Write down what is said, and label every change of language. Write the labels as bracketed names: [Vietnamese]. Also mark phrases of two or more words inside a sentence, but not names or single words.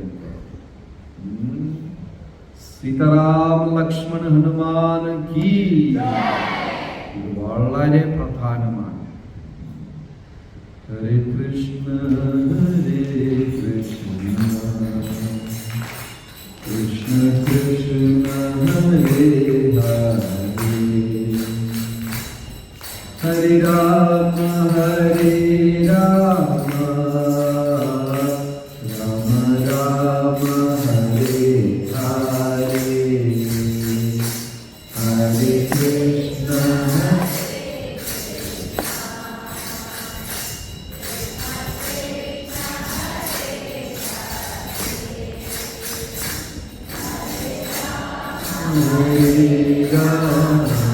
[Hindi] सीताराम लक्ष्मण हनुमान की. [Malayalam] ഇത് വളരെ പ്രധാനമാണ്. [Sanskrit] हरे कृष्ण हरे कृष्ण कृष्ण कृष्ण हरे हरे हरे राम हरे राम राम राम हरे हरे हरे कृष्ण हरे राम